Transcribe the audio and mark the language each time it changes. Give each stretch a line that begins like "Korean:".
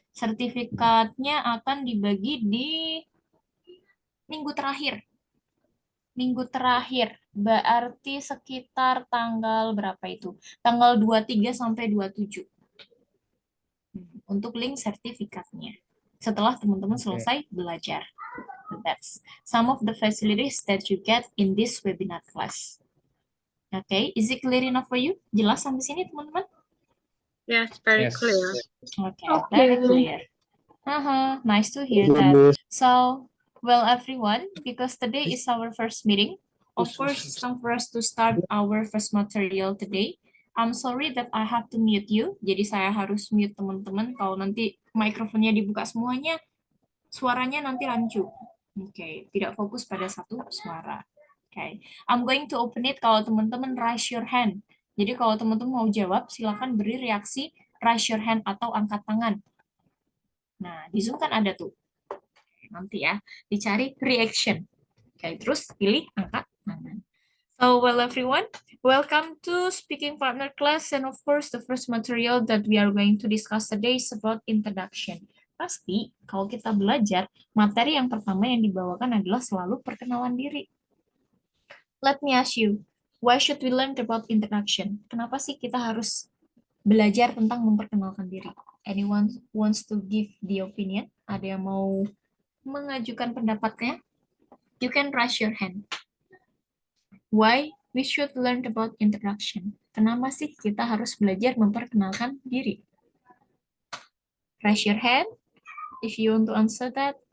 Indonesian: Sertifikatnya akan dibagi di minggu terakhir. Minggu terakhir, berarti sekitar tanggal berapa itu? Tanggal 23 sampai 27. Untuk link sertifikatnya. Setelah teman-teman Oke. selesai belajar.
English: That's some of the facilities that you get in this webinar class. Okay, is it clear enough for you?
Indonesian: Jelas sampai sini teman-teman?
English: Yes, very Yes. clear. Okay, very clear. Nice to hear that. So, well, everyone, because today is our first meeting, of course, it's time for us to start our first material today. I'm sorry that I have to mute you.
Indonesian: Jadi saya harus mute teman-teman. Kalau nanti mikrofonnya dibuka semuanya, suaranya nanti rancu. Oke, tidak fokus pada satu suara.
English: Oke, I'm going to open it
Indonesian: kalau teman-teman
English: raise your hand.
Indonesian: Jadi kalau teman-teman mau jawab, silakan beri reaksi
English: raise your hand
Indonesian: atau angkat tangan. Nah, di Zoom kan ada tuh. Nanti ya, dicari reaction. Oke, terus pilih angkat tangan.
English: So, well everyone, welcome to Speaking Partner class, and of course the first material that we are going to discuss today is about introduction.
Indonesian: Pasti kalau kita belajar, materi yang pertama yang dibawakan adalah selalu perkenalan diri.
English: Let me ask you, why should we learn about introduction?
Indonesian: Kenapa sih kita harus belajar tentang memperkenalkan diri?
English: Anyone wants to give the opinion?
Indonesian: Ada yang mau mengajukan pendapatnya?
English: You can raise your hand. Why we should learn about introduction?
Indonesian: Kenapa sih kita harus belajar memperkenalkan diri?
English: Raise your hand if you want to answer that.